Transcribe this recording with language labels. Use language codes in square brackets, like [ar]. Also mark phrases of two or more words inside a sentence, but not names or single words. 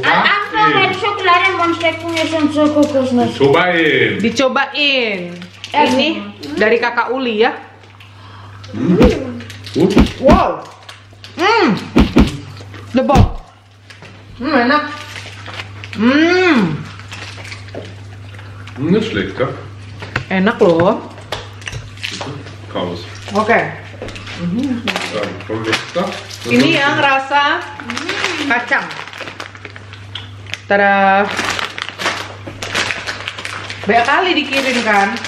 [id] Cobain. Dicobain. Ini dari Kakak Uli ya. [en] Wow. The box. [id] Enak. [de] Nicht schlecht, ja? [id] Enak loh. Kaus. Oke. Ini yang rasa kacang. Tada. Banyak kali dikirim kan.